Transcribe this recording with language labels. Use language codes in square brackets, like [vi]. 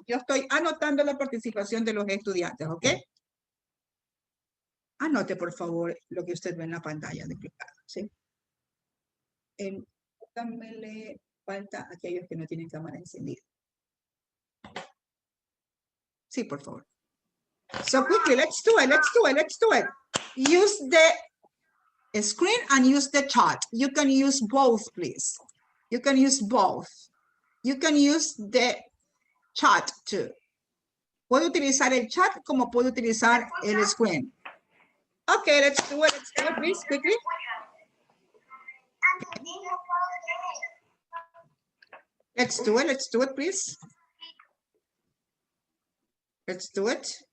[es] Yo estoy anotando la participación de los estudiantes, ¿ok? Anote, por favor, lo que usted ve en la pantalla de clicar, ¿sí? Pónganmele falta a aquellos que no tienen cámara encendida. Sí, por favor. [en] So quickly, let's do it, let's do it, let's do it. Use the screen and use the chat. You can use both, please. You can use both. You can use the chat too. [es] Puedo utilizar el chat como puedo utilizar el screen. [en] Okay, let's do it, please, quickly. Let's do it, please. Let's do it.